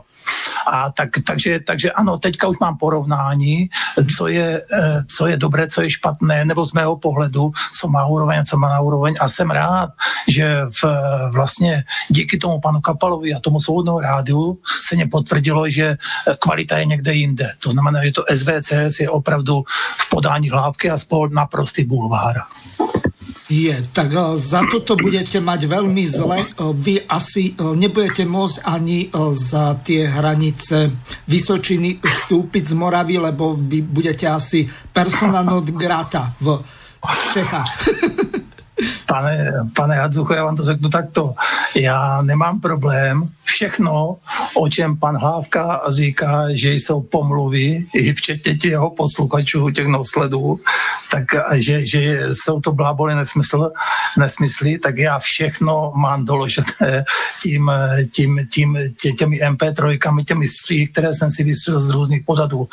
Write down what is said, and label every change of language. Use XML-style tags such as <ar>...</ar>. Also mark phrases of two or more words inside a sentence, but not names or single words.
<cs>A takže ano, teďka už mám porovnání, co je dobré, co je špatné, nebo z mého pohledu, co má úroveň, co má na úroveň, a jsem rád, že vlastně díky tomu panu Kapalovi a tomu Svobodnému rádiu se mě potvrdilo, že kvalita je někde jinde. To znamená, že to SVCS je opravdu v podání Hlávky a spol naprostý bulvár.</cs> <sk>Tak za toto budete mať veľmi zle. Vy asi nebudete môcť ani za tie hranice Vysočiny vstúpiť z Moravy, lebo vy budete asi</sk> <la>persona non grata</la> <sk>v Čechách.</sk> <cs>Pane Hadzucho, já vám to řeknu takto. Já nemám problém. Všechno, o čem pan Hlávka říká, že jsou pomluvy, i včetně těch jeho posluchačů, těch nosledů, tak že jsou to bláboli nesmysly, tak já všechno mám doložené těmi MP3, těmi stříhy, které jsem si vystřelil z různých pořadů.</cs>